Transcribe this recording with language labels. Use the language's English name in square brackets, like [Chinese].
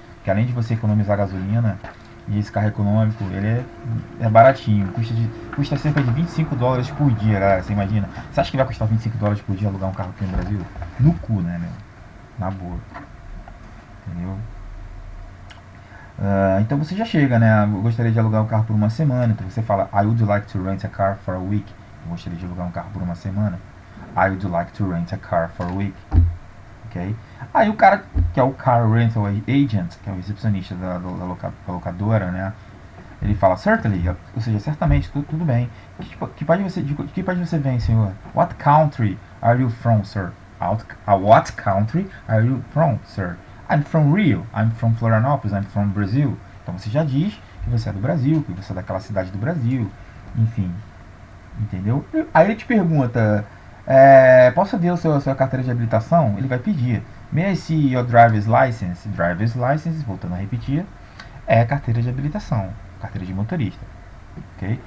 [Portuguese] Que além de você economizar gasolina, e esse carro econômico, ele é baratinho. Custa cerca de $25 por dia, galera. Você imagina? Você acha que vai custar $25 por dia alugar um carro aqui no Brasil? No cu, né, meu? Na boa. Entendeu? Então você já chega, né? Eu gostaria de alugar um carro por uma semana. Então você fala, [English] I would like to rent a car for a week. [Portuguese] Eu gostaria de alugar um carro por uma semana. [English] I would like to rent a car for a week. Ok? [Portuguese] Aí o cara que é o [English] car rental agent, [Portuguese] que é o recepcionista da locadora, né? Ele fala, [English] certainly, [Portuguese] ou seja, certamente, tudo bem. Que país você vem, senhor? [English] What country are you from, sir? What country are you from, sir? I'm from Rio, I'm from Florianópolis, I'm from Brazil. [Portuguese] Então você já diz que você é do Brasil, que você é daquela cidade do Brasil, enfim, entendeu? Aí ele te pergunta, posso ver sua carteira de habilitação? Ele vai pedir, [English] may I see your driver's license? [Portuguese] Driver's license, voltando a repetir, é carteira de habilitação, carteira de motorista. Okay?